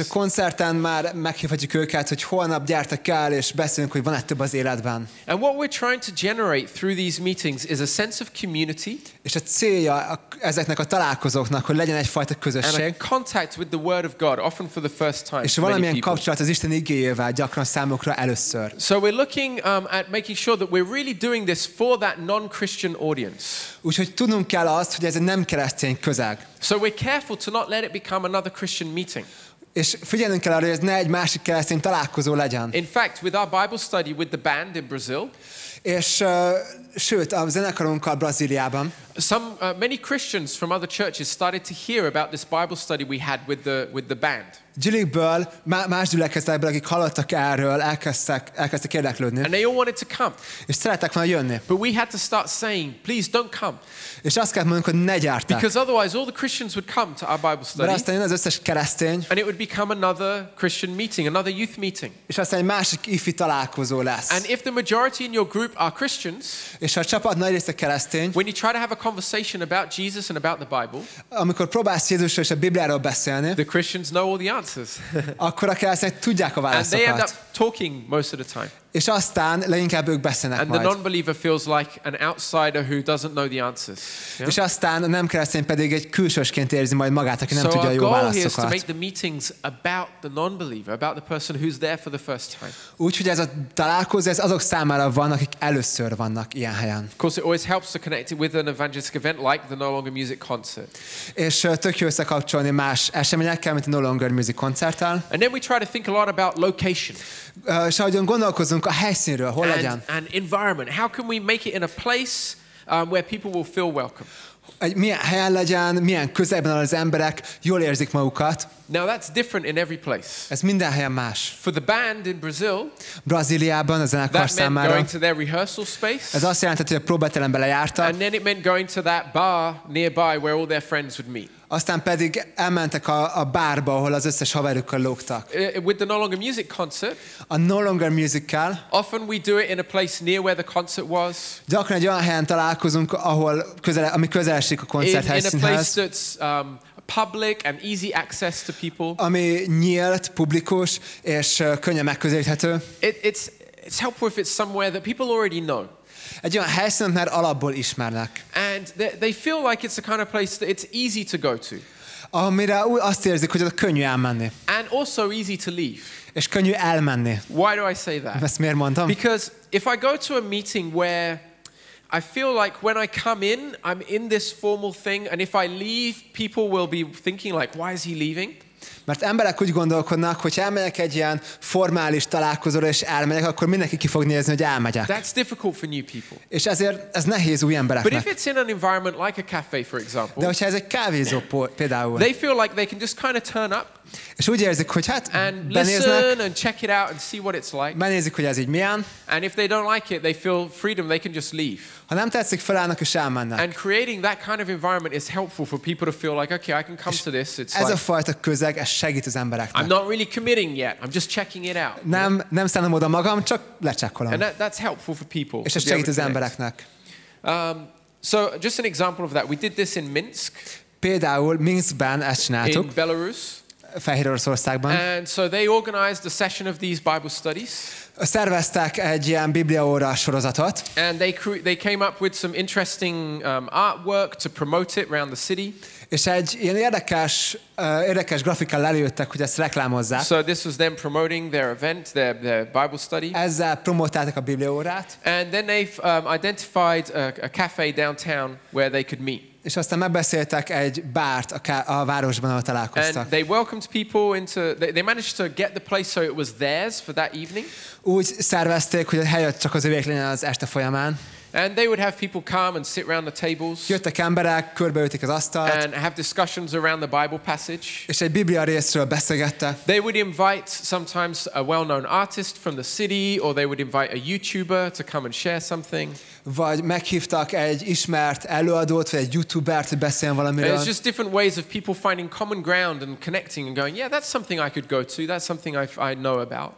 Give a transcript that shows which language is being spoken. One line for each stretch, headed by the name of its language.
Hungarian: És a koncerten már meghívhatjuk őket, hogy holnap gyertek el, és beszélünk, hogy van-e több az életben.
English: And what we're trying to generate through these meetings is a sense of community.
Hungarian: És a célja ezeknek a találkozóknak, hogy legyen egyfajta közösség.
English: And a contact with the Word of God, often for the first time.
Hungarian: És valamilyen kapcsolat az Isten igéjével, gyakran számukra először.
English: So we're looking at making sure that we're really doing this for that non-Christian audience.
Hungarian: Úgyhogy tudnunk kell azt, hogy ez egy nem keresztény közeg.
English: So we're careful to not let it become another Christian meeting.
Hungarian: És figyelnünk kell arra, hogy ez ne egy másik keresztény találkozó legyen.
English: In fact, with our Bible study with the band in Brazil,
Hungarian: és sőt, a zenekarunkkal Brazíliában,
English: many Christians from other churches started to hear about this Bible study we had with the band.
Hungarian: Gyülikből, más gyülekezetekből, akik hallottak erről, elkezdtek érdeklődni.
English: And they all wanted to come.
Hungarian: És szerettek volna jönni.
English: But we had to start saying, please don't come.
Hungarian: És azt kell mondanunk, hogy ne gyárták.
English: Because otherwise all the Christians would come to our Bible study.
Hungarian: Mert aztán jön az összes keresztény.
English: And it would become another Christian meeting, another youth meeting.
Hungarian: És aztán egy másik ifi találkozó lesz.
English: And if the majority in your group are Christians,
Hungarian: és ha a csapat nagy része keresztény,
English: when you try to have a conversation about Jesus and about the Bible,
Hungarian: amikor próbálsz Jézusról és a Bibliáról beszélni,
English: the Christians know all the answers.
Hungarian: akkor a keresztények tudják a válaszokat.
English: And they end up talking most of the time.
Hungarian: És aztán leginkább ők beszélnek
English: and
Hungarian: majd.
English: the non-believer feels like an outsider who doesn't know the answers. Yeah?
Hungarian: És aztán a nem keresztény pedig egy külsősként érzi majd magát, aki nem tudja a jó válaszokat.
English: So our goal here is to make the meetings about the non-believer, about the person who's there for the first time.
Hungarian: Úgyhogy ez a találkozó, ez azok számára van, akik először vannak ilyen helyen.
English: Of course, it always helps to connect it with an evangelistic event like the No Longer Music concert.
Hungarian: És tök jó összekapcsolni más eseményekkel, mint a No Longer Music koncerttel.
English: And then we try to think a lot about location.
Hungarian: És ahogyan gondolkozunk a helyszínről, hol legyen.
English: And environment. How can we make it in a place where people will feel welcome?
Hungarian: Milyen helyen legyen, milyen közegben az emberek jól érzik magukat.
English: Now that's different in every place.
Hungarian: Ez minden helyen más.
English: For the band in Brazil,
Hungarian: Brazíliában a zenekar számára,
English: going to their rehearsal space.
Hungarian: Ez azt jelentett, hogy a próbaterembe lejártak.
English: And then it meant going to that bar nearby where all their friends would meet.
Hungarian: Aztán pedig elmentek a bárba, ahol az összes haverukkal lógtak.
English: With the No Longer Music concert,
Hungarian: a No Longer Music-kel
English: often we do it in a place near where the concert was.
Hungarian: Gyakran egy olyan helyen találkozunk, ami közel esik a koncert helyszínhez.
English: In a place that's public and easy access to people.
Hungarian: Ami nyílt, publikus és könnyen megközelíthető.
English: It's helpful if it's somewhere that people already know.
Hungarian: Egy olyan helyszínt már alapból ismernek.
English: And they feel like it's a kind of place that it's easy to go to.
Hungarian: Amire azt érzik, hogy oda könnyű elmenni.
English: And also easy to leave.
Hungarian: És könnyű elmenni.
English: Why do I say that?
Hungarian: Ezt miért mondtam?
English: Because if I go to a meeting where I feel like when I come in, I'm in this formal thing, and if I leave, people will be thinking like, why is he leaving?
Hungarian: Mert emberek úgy gondolkodnak, hogy elmegyek egy ilyen formális találkozóra és elmegyek, akkor mindenki ki fog nézni, hogy elmegyek.
English: That's difficult for new people.
Hungarian: És ezért ez nehéz új embereknek.
English: But if it's in an environment like a cafe, for example,
Hungarian: de hogyha ez egy kávézó például,
English: they feel like they can just kind of turn up,
Hungarian: és úgy érzik, hogy hát
English: and
Hungarian: benéznek,
English: listen and check it out and see what it's like.
Hungarian: Benézik, hogy ez így milyen.
English: And if they don't like it, they feel freedom, they can just leave.
Hungarian: Ha nem tetszik, felállnak és elmennek.
English: And creating that kind of environment is helpful for people to feel like, okay, I can come to this. It's
Hungarian: ez
English: like,
Hungarian: a fajta közeg, ez segít az embereknek.
English: I'm not really committing yet. I'm just checking it out.
Hungarian: Nem szállom oda magam, csak lecsekkolom.
English: And that's helpful for people.
Hungarian: És ez segít az embereknek.
English: So just an example of that. We did this in Minsk.
Hungarian: Például Minskben ezt csináltuk.
English: In Belarus.
Hungarian: Fehéroroszországban.
English: And so they organized a session of these Bible studies.
Hungarian: Szerveztek egy ilyen bibliaóra sorozatot.
English: And they came up with some interesting artwork to promote it around the city.
Hungarian: És egy ilyen érdekes grafikával előjöttek, hogy ezt reklámozzák.
English: So this was them promoting their event, their Bible study.
Hungarian: Ezzel promotálták a bibliaórát.
English: And then they've identified a cafe downtown where they could meet.
Hungarian: És aztán megbeszéltek egy bárt a városban, ahol találkoztak.
English: And they welcomed people into, they managed to get the place so it was theirs for that evening.
Hungarian: Úgy szervezték, hogy a hely csak az övék legyen az este folyamán.
English: And they would have people come and sit around the tables.
Hungarian: Jöttek emberek, körbeülték az asztalt.
English: And have discussions around the Bible passage.
Hungarian: És egy Biblia részről beszélgettek.
English: They would invite sometimes a well-known artist from the city, or they would invite a YouTuber to come and share something.
Hungarian: Vagy meghívtak egy ismert előadót, vagy egy YouTubert, hogy beszéljen valamiről.
English: It's just different ways of people finding common ground and connecting and going, yeah, that's something I could go to. That's something I know about.